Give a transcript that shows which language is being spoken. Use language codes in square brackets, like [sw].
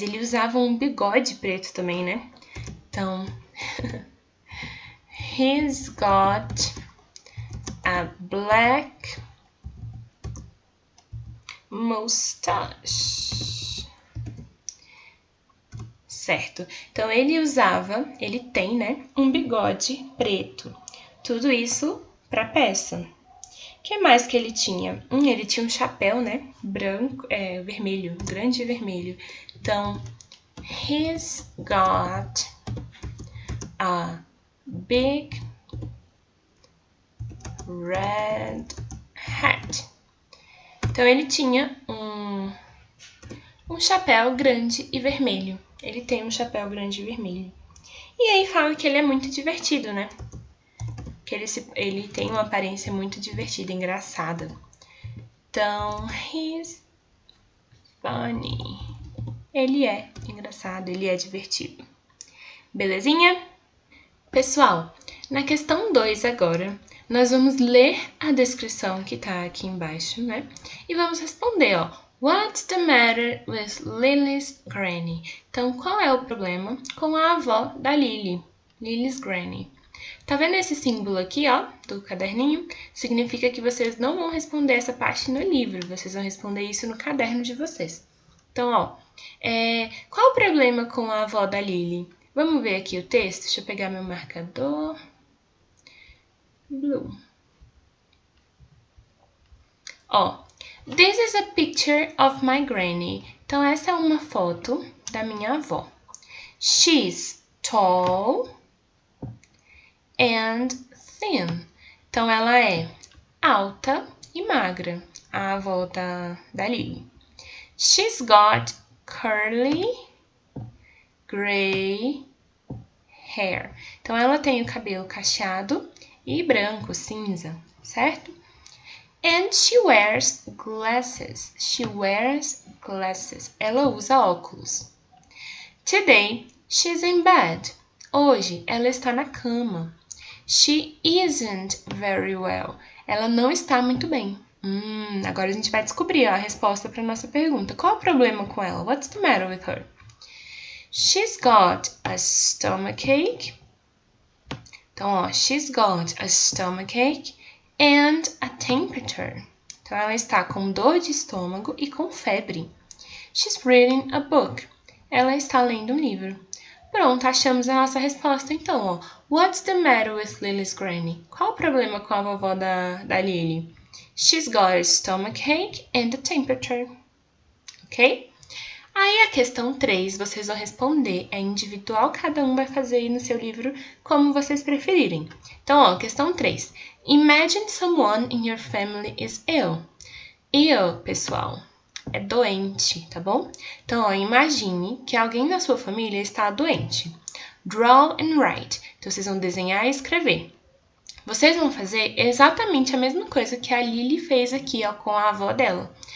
[pt] Ele usava um bigode preto também, né? [en] Então, he's got a black mustache. [pt] Certo. Então, ele tem, né, um bigode preto. Tudo isso para peça. O que mais que ele tinha? Ele tinha um chapéu, né, branco, vermelho, grande e vermelho. [en] Então, he's got a big red hat. [pt] Então, ele tinha um chapéu grande e vermelho. Ele tem um chapéu grande e vermelho. E aí fala que ele é muito divertido, né? Que ele tem uma aparência muito divertida, engraçada. [en] Então, he's funny. [pt] Ele é engraçado, ele é divertido. Belezinha? Pessoal, na questão 2 agora, nós vamos ler a descrição que tá aqui embaixo, né? E vamos responder, ó. [en] What's the matter with Lily's granny? [pt] Então, qual é o problema com a avó da Lily? [en] Lily's granny. [pt] Tá vendo esse símbolo aqui, ó, do caderninho? Significa que vocês não vão responder essa parte no livro, vocês vão responder isso no caderno de vocês. Então, ó, qual o problema com a avó da Lily? Vamos ver aqui o texto? Deixa eu pegar meu marcador. [en] Blue. Ó, this is a picture of my granny. [pt] Então, essa é uma foto da minha avó. [en] She's tall and thin. [pt] Então, ela é alta e magra, a avó da Lily. [en] She's got curly gray hair. [pt] Então, ela tem o cabelo cacheado e branco, cinza, certo? [en] And she wears glasses. She wears glasses. [pt] Ela usa óculos. [en] Today, she's in bed. [pt] Hoje, ela está na cama. [en] She isn't very well. [pt] Ela não está muito bem. Agora a gente vai descobrir a resposta para nossa pergunta. Qual o problema com ela? [en] What's the matter with her? She's got a stomachache. Então, ó, she's got a stomachache and a temperature. [pt] Então, ela está com dor de estômago e com febre. [en] She's reading a book. [pt] Ela está lendo um livro. Pronto, achamos a nossa resposta. [en] Então, ó, what's the matter with Lily's granny? [pt] Qual o problema com a vovó da Lily? [en] She's got a stomachache and a temperature. Ok? [pt] Aí a questão 3, vocês vão responder, é individual, cada um vai fazer aí no seu livro como vocês preferirem. Então, ó, questão 3. [en] Imagine someone in your family is ill. [pt] Ill, pessoal, é doente, tá bom? Então, ó, imagine que alguém da sua família está doente. [en] Draw and write. [pt] Então, vocês vão desenhar e escrever. Vocês vão fazer exatamente a mesma coisa que a Lily fez aqui, ó, com a avó dela.